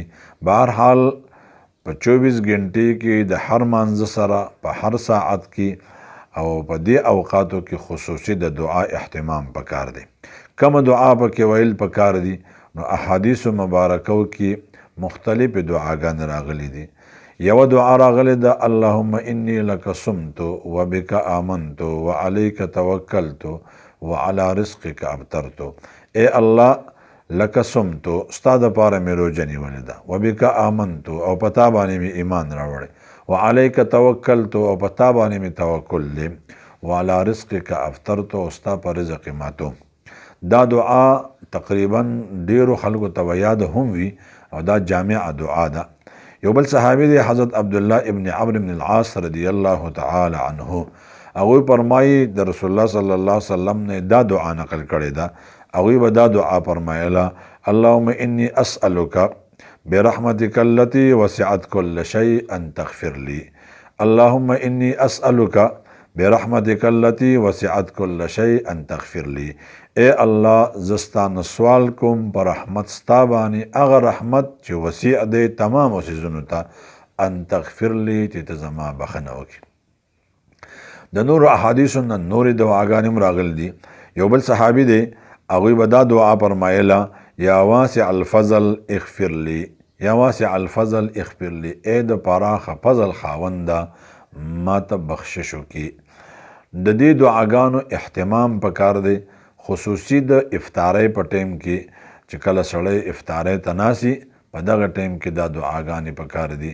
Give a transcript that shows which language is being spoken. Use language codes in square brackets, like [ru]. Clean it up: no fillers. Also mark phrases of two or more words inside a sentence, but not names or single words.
[ps] بهرحال په 24 غنټې کې د هر مانځه سره په هر ساعت کې او په دې اوقاتو کې خصوصي د دعا اهتمام پکار دی. کومه دعا پکې ویل پکار دي؟ نو احادیثو مبارکو کې مختلفې دعاګانې راغلي دي. یوه دعا راغلی ده: [ar] اللهم انی لک صمت وبک آمنت وعلیک توکلت وعلی رزقک ابترت. [ps] ای الله، [ar] لک صمت، [ps] ستا دپاره مې روژه نیولې ده، [ar] وبک آمنت، [ps] او په تا باندې مې ایمان راوړی، [ar] وعلیک توکلت، [ps] او په تا باندې مې توکل دی، [ar] وعلی رزقک ابترت، [ps] او ستا په رزق یې ماتو. دا دعا تقریبا ډیرو خلکو ته یاد هم وي او دا جامعه دعا ده. یو بل صحابي دی حضرت عبدالله ابن عمرو بن العاص [ar] رضی الله تعالی عنه، [ps] هغوی فرمایي د رسول الله [ar] صلی الله علیه وسلم [ps] نه دا دعا نقل کړې ده. هغوی به دا دعا فرمایله: [ar] اللهم انی اسألک برحمتک التي وسعت كل شيء ان تغفر لي. اللهم انی اسألک برحمتک التي وسعت كل شيء ان تغفر لي. [ps] اے الله، زستانه سوال کوم پر رحمت ستا باندې، هغه رحمت چې وسیع دی تمامو څیزونو ته، [ar] ان تغفر لي، [ps] چې ته زما بخښنه وکړي. د نورو احادیثو نه نورې دعاګانې هم راغلي دي. یو بل صحابي دی، هغوی به دا دعا فرمایله: [ar] یا واسع الفضل اغفر لي، یا واسع الفضل اغفر لي. [ps] ای د پراخه فضل خاونده، ما ته بخشش وکړي. د دې دعاګانو اهتمام پکار دی، خصوصي د افطارۍ په ټیم کې چې کله سړی افطارۍ ته ناسي، په دغه ټیم کې دا دعاګانې پکار دي.